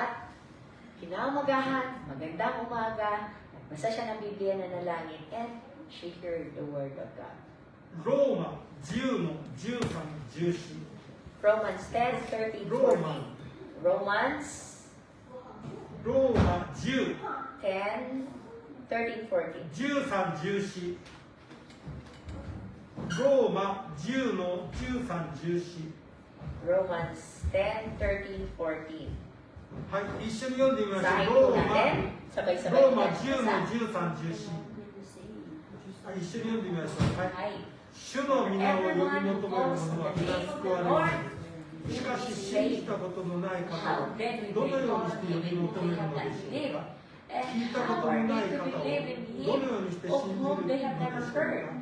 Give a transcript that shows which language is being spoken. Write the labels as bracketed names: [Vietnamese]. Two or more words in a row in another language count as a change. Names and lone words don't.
[Filipino] At kinaumagahan, magandang umaga, nagbasa siya ng Biblia na nalangin, [English] and she heard the word of God. [Japanese] ローマ10の13、14。 [English] Romans 10, 13, [Japanese] ローマ [English] 14. Romans [Japanese] ローマ10、 [English] 10, 13, 14. [Japanese] 13、14。ローマ10の13、14。 [English] Romans 10, 13, 14. [Japanese] はい、一緒に読んでみましょ [Filipino] Sahin [Japanese] う。 [Filipino] po [Japanese] ローマ [Filipino] natin, sabay-sabay [Japanese] ロー [Filipino] po [Japanese] マ [Filipino] natin [Japanese] 10の [Filipino] basa. [Japanese] 13、14。はい、一緒に読んでみましょう。はい。 Ay, 主の皆を呼び求める者は皆救われる。しかし信じたことのない方はどのようにして呼び求めるのでしょうか。聞いたことのない方をどのようにして信じるのでしょうか。